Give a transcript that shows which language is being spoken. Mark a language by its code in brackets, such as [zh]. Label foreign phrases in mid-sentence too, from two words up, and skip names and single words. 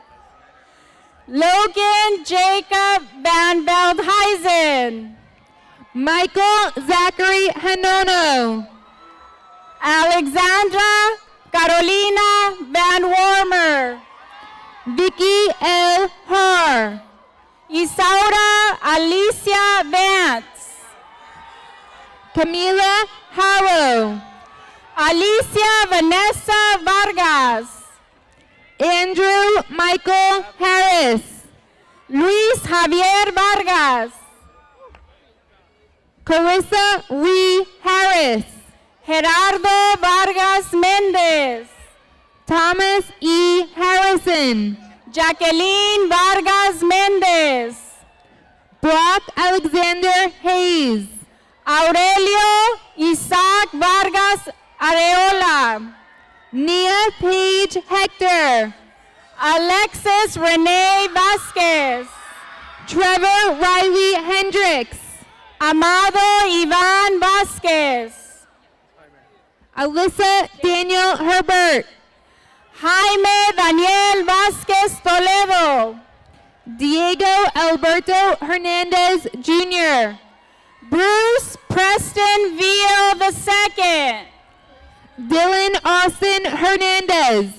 [en] Logan Jacob Van Veldhuizen. Michael Zachary Hanono. Alexandra Carolina Van Warmer. Vicky L. Har. Isaura Alicia Vance. Camila Harrow. Alicia Vanessa Vargas. Andrew Michael Harris. Luis Javier Vargas. Carissa Ree Harris. Gerardo Vargas Méndez. Thomas E. Harrison. Jacqueline Vargas Méndez. Brock Alexander Hayes. Aurelio Isaac Vargas Areola. Nia Page Hector. Alexis Renee Vasquez. Trevor Riley Hendricks. Amado Ivan Vasquez. Alyssa Daniel Herbert. Jaime Daniel Vasquez Toledo. Diego Alberto Hernandez Jr. Bruce Preston Veal II. Dylan Austin Hernandez.